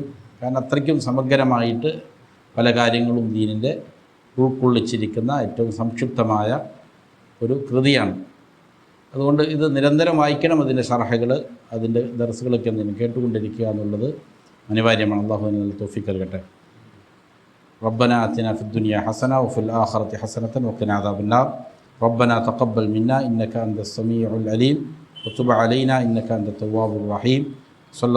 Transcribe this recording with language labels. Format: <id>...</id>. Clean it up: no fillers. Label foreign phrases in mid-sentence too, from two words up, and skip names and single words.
<ml>കാരണം അത്രയ്ക്കും സമഗ്രമായിട്ട് പല കാര്യങ്ങളും ദീനിൻ്റെ ഉൾക്കൊള്ളിച്ചിരിക്കുന്ന ഏറ്റവും സംക്ഷിപ്തമായ ഒരു കൃതിയാണ്. അതുകൊണ്ട് ഇത് നിരന്തരം വായിക്കണം. അതിൻ്റെ ഷർഹകൾ, അതിൻ്റെ ദർസുകളൊക്കെ എന്തെങ്കിലും കേട്ടുകൊണ്ടിരിക്കുക എന്നുള്ളത് അനിവാര്യമാണ്. അള്ളാഹു നല്ല തൗഫീഖ് നൽകട്ടെ.</ml> <ar>ربنا آتنا في الدنيا حسنة وفي الآخرة حسنة وقنا عذاب النار. ربنا تقبل منا إنك أنت السميع العليم وتب علينا إنك أنت التواب الرحيم. صلى</ar>